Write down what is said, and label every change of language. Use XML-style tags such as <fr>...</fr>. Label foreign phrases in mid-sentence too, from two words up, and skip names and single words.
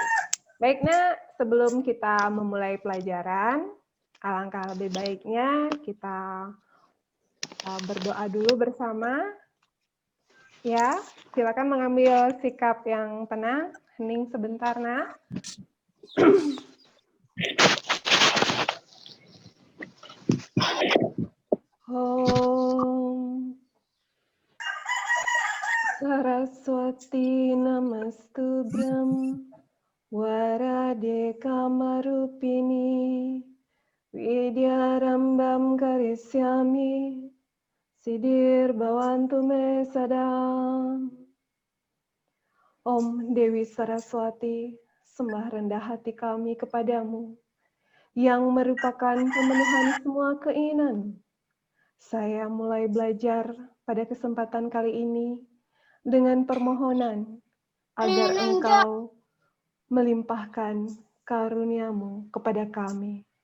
<id>Baik, nak, sebelum kita memulai pelajaran, alangkah lebih baiknya kita berdoa dulu bersama. Ya, silakan mengambil sikap yang tenang, hening sebentar, nak.</id> <sa>Om Saraswati Namastubhram Warade Kamarupini Vidyarambam Karisyami Sidir Bhavantu Me Sadam.</sa> <id>Om Dewi Saraswati, sembah rendah hati kami kepadamu, yang merupakan pemenuhan semua keinginan. Saya mulai belajar pada kesempatan kali ini dengan permohonan agar Engkau melimpahkan karuniamu kepada kami.</id>